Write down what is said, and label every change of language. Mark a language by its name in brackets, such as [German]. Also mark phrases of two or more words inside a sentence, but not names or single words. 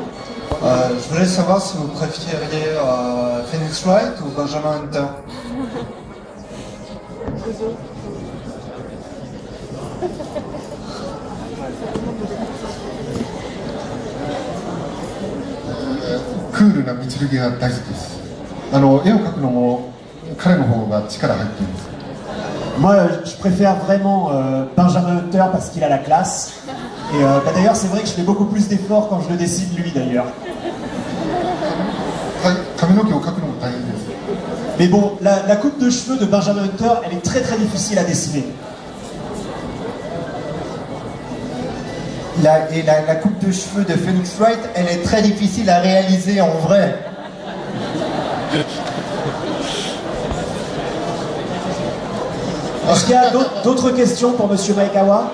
[French] Je voulais savoir si vous préfériez Phoenix Wright ou Benjamin Hunter. [Japanese] Cool な見剣が大好きです。絵を描くのも彼の方が力入っています。 [French] Moi, je préfère vraiment Benjamin Hunter parce qu'il a la classe. Et d'ailleurs, c'est vrai que je fais beaucoup plus d'efforts quand je le dessine lui, d'ailleurs. [Japanese] 髪の毛を描くのも大変です。 [French] Mais bon, la coupe de cheveux de Benjamin Hunter, elle est très très difficile à dessiner. La coupe de cheveux de Phoenix Wright, elle est très difficile à réaliser en vrai. Est-ce qu'il y a d'autres questions pour Monsieur Maekawa?